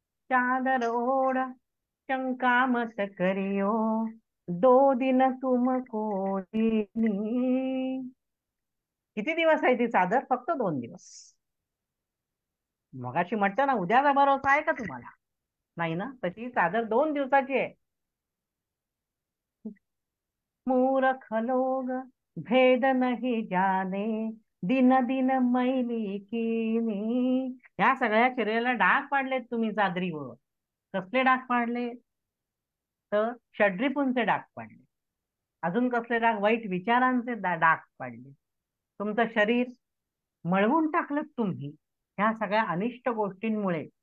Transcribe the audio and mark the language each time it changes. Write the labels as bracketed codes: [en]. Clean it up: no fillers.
[hi] चादर ओढ शंका मत करियो, 2 दिन तुमको दीनी. [mr] किती दिवस आहे ती चादर? फक्त 2 दिवस. मगाशी म्हटलं ना उद्याचा भरोसा आहे का तुम्हाला? नाही ना. तशी चादर 2 दिवसाची आहे. [hi] मूर्ख लोग भेद नहीं जाने, दिन दिन मैली कीनी. [mr] या सगळ्या शरीराला डाग पाडलेत तुम्ही चादरीवर. कसले डाग पाडले? तर षड्रिपूंचे डाग पाडले. अजून कसले डाग? वाईट विचारांचे डाग पाडले. तुमचं शरीर मळवून टाकलं तुम्ही ह्या सगळ्या अनिष्ट गोष्टींमुळे.